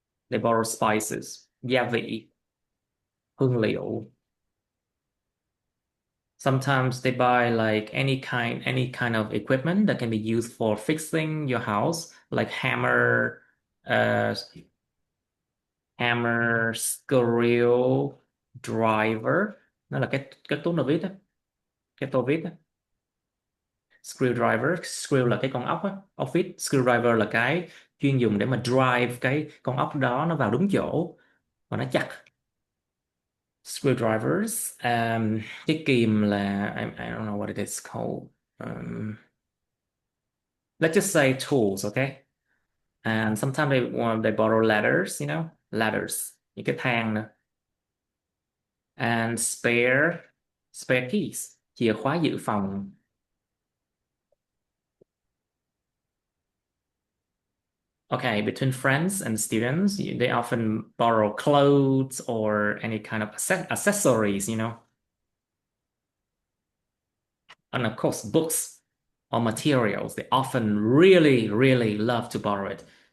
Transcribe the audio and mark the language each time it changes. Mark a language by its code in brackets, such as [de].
[en] They borrow spices, [vi] gia vị, hương liệu. [en] Sometimes they buy like any kind of equipment that can be used for fixing your house, like uh, hammer, screw driver. [vi] Nó là cái túi nơ vít á, cái tô vít á. Screwdriver, screw là cái con ốc á, ốc vít. Screwdriver là cái chuyên dùng để mà drive cái con ốc đó nó vào đúng chỗ và nó chặt. [en] Screwdrivers. [vi] Cái kìm là [en] I don't know what it is called. Let's just say tools, okay? And sometimes they borrow ladders, ladders, [vi] những cái thang nữa. [en] And spare keys, [vi] chìa khóa dự phòng. [en] Okay, between friends and students, they often borrow clothes or any kind of accessories. And of course, books or materials. They often really, really love to borrow it.